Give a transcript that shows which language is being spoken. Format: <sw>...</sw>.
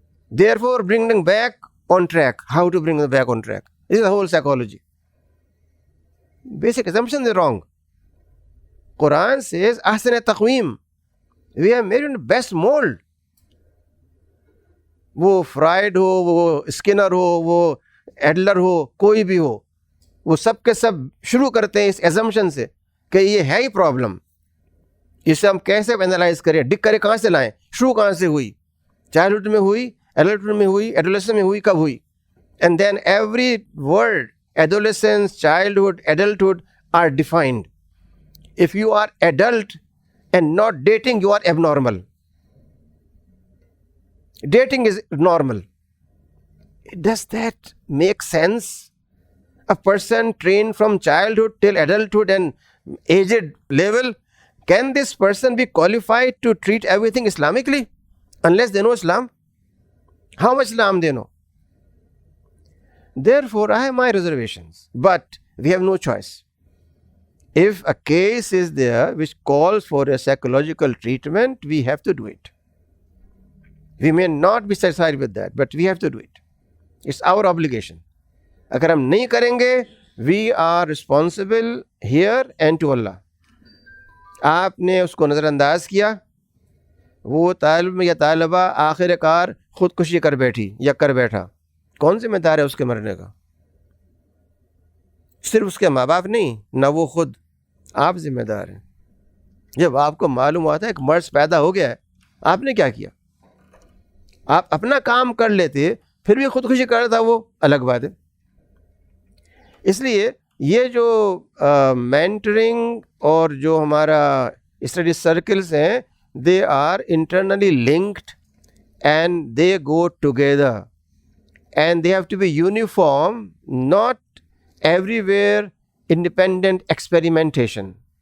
<en>Therefore, bring them back on track. How to bring them back on track? This is the whole psychology. Basic assumptions are wrong. Quran says,</en> <ar>Ahsan taqweem.</ar> <en>We are made in the best mold.</en> <ur>وہ Freud ہو، وہ Skinner ہو، وہ Adler ہو، کوئی بھی ہو، وہ سب کے سب شروع کرتے ہیں اس ایزمپشن سے کہ یہ ہے ہی پرابلم، اسے ہم کیسے اینالائز کریں، ڈک کریں، کہاں سے لائیں، شروع کہاں سے ہوئی، چائلڈہڈ میں ہوئی، ایڈلٹہڈ میں ہوئی، ایڈولیسنس میں ہوئی، کب ہوئی.</ur> <en>And then every word adolescence, childhood, adulthood are defined. If you are adult and not dating, you are abnormal. Dating is normal. Does that make sense? A person trained from childhood till adulthood and aged level, can this person be qualified to treat everything Islamically unless they know Islam? How much Islam they know? Therefore, I have my reservations, but we have no choice. If a case is there which calls for a psychological treatment, we have to do it. We may not be satisfied with that, but we have to do it. It's our obligation.</en> <ur>اگر ہم نہیں کریں گے,</ur> <en>we are responsible here and to Allah.</en> <ur>آپ نے اس کو نظر انداز کیا, وہ طالب یا طالبہ آخر کار خودکشی کر بیٹھی یا کر بیٹھا, کون ذمہ دار ہے اس کے مرنے کا؟ صرف اس کے ماں باپ نہیں, نہ وہ خود, آپ ذمہ دار ہیں. جب آپ کو معلوم ہوتا ہے ایک مرض پیدا ہو گیا ہے, آپ نے کیا کیا؟ آپ اپنا کام کر لیتے, پھر بھی خودکشی کر رہا تھا, وہ الگ بات ہے. اس لیے یہ جو مینٹرنگ اور جو ہمارا اسٹڈی سرکلز ہیں,</ur> <en>They are internally linked and they go together and they have to be uniform, not everywhere independent experimentation.</en>